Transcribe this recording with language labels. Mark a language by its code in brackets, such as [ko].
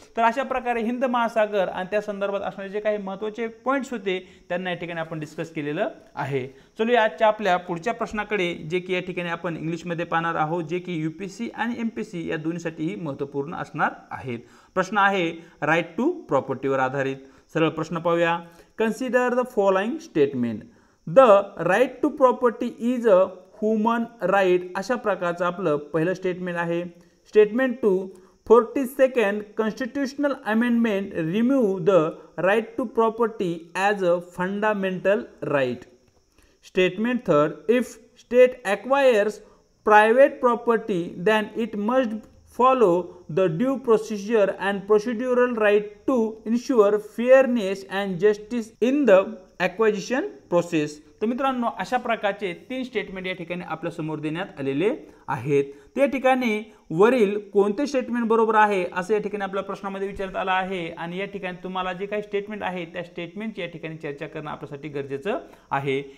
[mr] तर अशा प्रकारे हिंद महासागर आणि त्या संदर्भात असणारे जे काही महत्त्वाचे पॉइंट्स होते त्यांना या ठिकाणी आपण डिस्कस केलेलं आहे। चलो आजच्या आपल्या पुढच्या प्रश्नाकडे, जे की या ठिकाणी आपण इंग्लिशमध्ये पाहणार आहोत, जे की यूपीएससी आणि एमपीएससी या दोन्हीसाठीही महत्त्वपूर्ण असणार आहेत। प्रश्न आहे राईट टू प्रॉपर्टीवर आधारित। सरळ प्रश्न पाहूया। [en] Consider the following statement. The right to property is a human right [mr] अशा प्रकारचं आपलं पहिलं स्टेटमेंट आहे। [en] Statement 2 42nd constitutional amendment remove the right to property as a fundamental right. Statement 3 if state acquires private property then it must follow the due procedure and procedural right to ensure fairness and justice in the acquisition process। [mr] तर मित्रांनो अशा प्रकारचे 3 statement या ठिकाणी आपल्या समोर देण्यात आलेले आहेत। त्या ठिकाणी वरील कोणते स्टेटमेंट बरोबर आहे असं या ठिकाणी आपल्या प्रश्नामध्ये विचारण्यात आलं आहे। आणि या ठिकाणी तुम्हाला जे काही स्टेटमेंट आहे त्या स्टेटमेंटची या ठिकाणी चर्चा करणं आपल्यासाठी गरजेचं आहे।